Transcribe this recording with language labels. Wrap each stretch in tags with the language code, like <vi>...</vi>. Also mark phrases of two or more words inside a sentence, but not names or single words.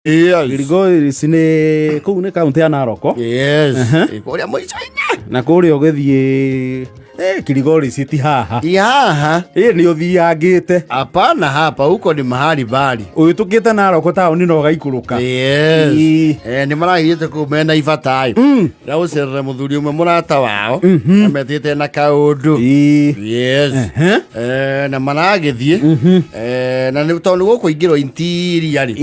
<ki>Kilgoris ni kuu ni kaunti ya Narok. Yes. Kuria moicaine. Na kuria ugithie Kilgoris ti haha. Haha. Ni uthiangite.</ki> <sw>Hapana, hapa huko ni mahali bali.</sw> <ki>Uyitukite Narok town no gaikuruka.</ki> <en>Yes.</en> <ki>Ni maragite ku mena ibatai. Na ucerere muthuri umwe murata wao. Ametite na kaundu. Yes. Na maragithie. Na ni tondu guku ingiro interior ri.</ki>